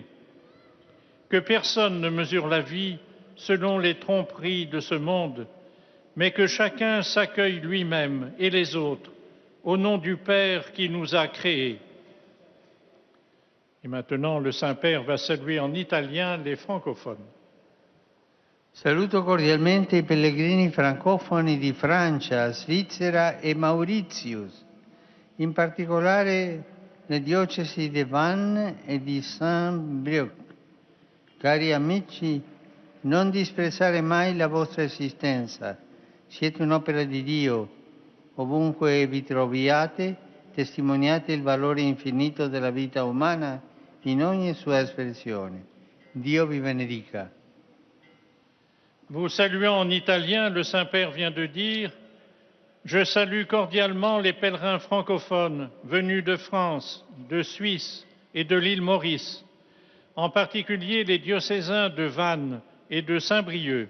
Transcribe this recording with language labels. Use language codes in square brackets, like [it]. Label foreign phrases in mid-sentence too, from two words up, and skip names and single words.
[fr] Que personne ne mesure la vie selon les tromperies de ce monde, mais que chacun s'accueille lui-même et les autres au nom du Père qui nous a créés. Et maintenant, le Saint-Père va saluer en italien les francophones. [it] Saluto cordialmente i pellegrini francofoni di Francia, Svizzera e Mauritius, in particolare le diocesi di Vannes e di Saint-Brieuc. Cari amici, non disprezzare mai la vostra esistenza. Siete un'opera di Dio. Ovunque vi troviate, testimoniate il valore infinito della vita umana in ogni sua espressione. Dio vi benedica. [fr] Vous saluant en italien, le Saint-Père vient de dire « Je salue cordialement les pèlerins francophones venus de France, de Suisse et de l'île Maurice, en particulier les diocésains de Vannes et de Saint-Brieuc.